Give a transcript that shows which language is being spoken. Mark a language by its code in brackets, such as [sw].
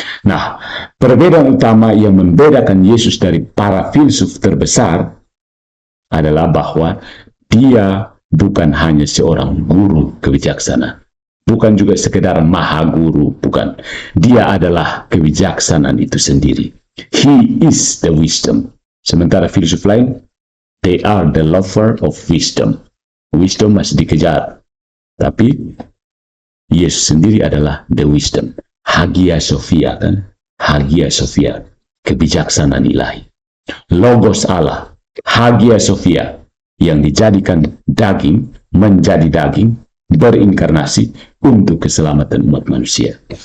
[id] Nah, perbedaan utama yang membedakan Yesus dari para filsuf terbesar adalah bahwa dia bukan hanya seorang guru kebijaksanaan, bukan juga sekedar maha guru, bukan. Dia adalah kebijaksanaan itu sendiri. [en] He is the wisdom. [id] Sementara filsuf lain, [en] they are the lover of wisdom. [id] Wisdom masih dikejar. Tapi Yesus sendiri adalah [en] the wisdom. [id] Hagia Sophia kan? Hagia Sophia, kebijaksanaan ilahi. Logos Allah, Hagia Sophia, yang dijadikan daging, menjadi daging, berinkarnasi untuk keselamatan umat manusia.